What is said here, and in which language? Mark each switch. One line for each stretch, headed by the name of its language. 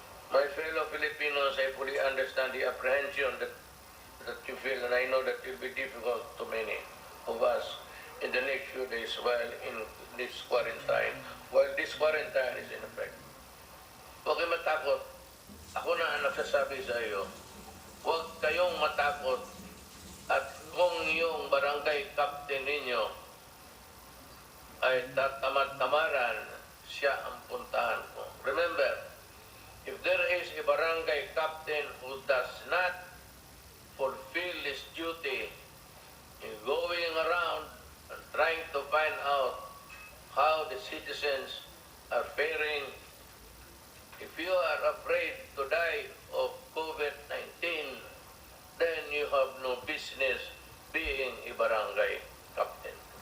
English: My fellow Filipinos, I fully understand the apprehension that you feel, and I know that it will be difficult to many of us in the next few days while in this quarantine, while this quarantine is in effect.
Filipino: Huwag kayong matakot. Ako na ang nagsasabi sa iyo, huwag kayong matakot at kung yung barangay captain ninyo ay tatamad-tamaran, siya ang puntahan ko.
English: Remember, if there is a barangay captain who does not fulfill his duty in going around and trying to find out how the citizens are faring, if you are afraid to die of COVID-19, then you have no business being a barangay captain.